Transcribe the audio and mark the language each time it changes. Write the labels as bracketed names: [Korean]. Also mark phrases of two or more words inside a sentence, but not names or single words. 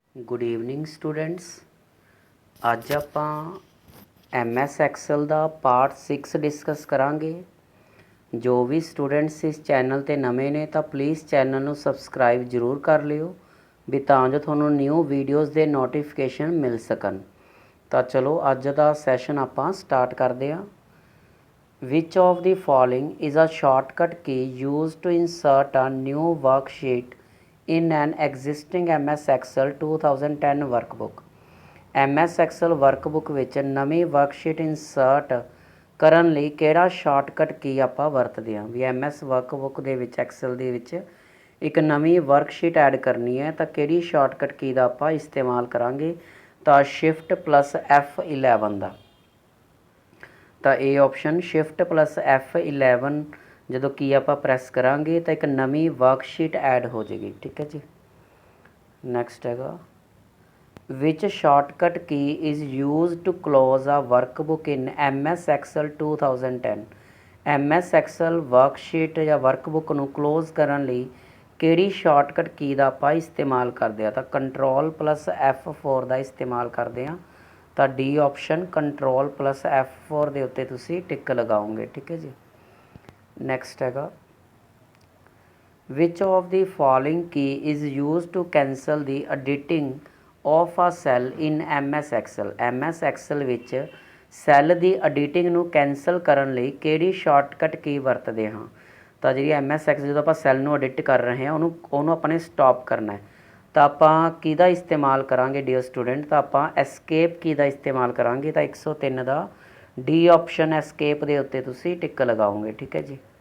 [English] Good evening students. [Punjabi] ਅੱਜ ਆਪਾਂ MS ਐਕਸਲ ਦਾ ਪਾਰਟ 6 ਡਿਸਕਸ ਕਰਾਂਗੇ। ਜੋ ਵੀ ਸਟੂਡੈਂਟਸ ਇਸ ਚੈਨਲ ਤੇ ਨਵੇਂ ਨੇ ਤੋ [English] please channel [Punjabi] ਨੂੰ ਸਬਸਕ੍ਰਾਈਬ ਜ਼ਰੂਰ ਕਰ ਲਿਓ ਭੀ ਤਾਂ ਜੋ ਤੁਹਾਨੂੰ [English] new videos [Punjabi] ਦੇ ਨੋਟੀਫਿਕੇਸ਼ਨ ਮਿਲ ਸਕਣ। ਤੋ ਚਲੋ ਅੱਜ ਦਾ ਸੈਸ਼ਨ ਆਪਾਂ ਸਟਾਰਟ ਕਰਦੇ ਹਾਂ। [English] Which of the following is a shortcut key used to insert a new worksheet in an existing MS Excel 2010 workbook? [Punjabi] MS Excel workbook ਵਿੱਚ ਨਵੀਂ ਵਰਕਸ਼ੀਟ ਇਨਸਰਟ ਕਰਨ ਲਈ ਕਿਹੜਾ [English] shortcut key [Punjabi] ਆਪਾਂ ਵਰਤਦੇ ਹਾਂ ਵੀ MS workbook ਦੇ ਵਿੱਚ ਐਕਸਲ ਦੇ ਵਿੱਚ ਇੱਕ ਨਵੀਂ ਵਰਕਸ਼ੀਟ ਐਡ ਕਰਨੀ ਹੈ ਤਾਂ ਕਿਹੜੀ [English] shortcut key [Punjabi] ਦਾ ਆਪਾਂ ਇਸਤੇਮਾਲ ਕਰਾਂਗੇ ਤਾਂ [English] Shift plus F11 [Punjabi] ਦਾ। ਤਾਂ ਇਹ [English] option Shift plus F11 [Punjabi] ਜਦੋਂ ਕੀ ਆਪਾਂ ਪ੍ਰੈਸ ਕਰਾਂਗੇ ਤਾਂ ਇੱਕ ਨਵੀਂ ਵਰਕਸ਼ੀਟ ਐਡ ਹੋ ਜਾਏਗੀ। ਠੀਕ ਹੈ ਜੀ। ਨੈਕਸਟ ਹੈਗਾ [English] which shortcut key is used to close a workbook in MS Excel 2010? [Punjabi] MS Excel ਵਰਕਸ਼ੀਟ ਜਾਂ ਵਰਕਬੁੱਕ ਨੂੰ ਕਲੋਜ਼ ਕਰਨ ਲਈ ਕਿਹੜੀ [English] shortcut key [Punjabi] ਦਾ ਆਪਾਂ ਇਸਤੇਮਾਲ ਕਰਦੇ ਆ ਤਾਂ [English] Control plus F4 [Punjabi] ਦਾ ਇਸਤੇਮਾਲ ਕਰਦੇ ਆ। ਤਾਂ [English] D option Control plus F4 [Punjabi] ਦੇ ਉੱਤੇ ਤੁਸੀਂ ਟਿਕ ਲਗਾਓਗੇ। ਠੀਕ ਹੈ ਜੀ। ਨੈਕਸਟ ਹੈਗਾ [English] which of the following key is used to cancel the editing of a cell in MS Excel? [Punjabi] MS Excel ਵਿੱਚ ਸੈੱਲ ਦੀ ਐਡੀਟਿੰਗ ਨੂੰ ਕੈਂਸਲ ਕਰਨ ਲਈ ਕਿਹੜੀ [English] shortcut key [Punjabi] ਵਰਤਦੇ ਹਾਂ ਤਾਂ ਜਿਹੜੀ MS Excel ਜਦੋਂ ਆਪਾਂ ਸੈੱਲ ਨੂੰ ਐਡਿਟ ਕਰ ਰਹੇ ਹਾਂ ਉਹਨੂੰ ਆਪਾਂ ਨੇ ਸਟਾਪ ਕਰਨਾ ਹੈ ਤਾਂ ਆਪਾਂ ਕਿਹਦਾ ਇਸਤੇਮਾਲ ਕਰਾਂਗੇ [English] dear student [Punjabi] ਤਾਂ ਆਪਾਂ [English] Escape key [Punjabi] ਦਾ ਇਸਤੇਮਾਲ ਕਰਾਂਗੇ ਤਾਂ 103 ਦਾ [English] D option Escape [Punjabi] ਦੇ ਉੱਤੇ ਤੁਸੀਂ ਟਿਕ ਲਗਾਓਗੇ। ਠੀਕ ਹੈ ਜੀ।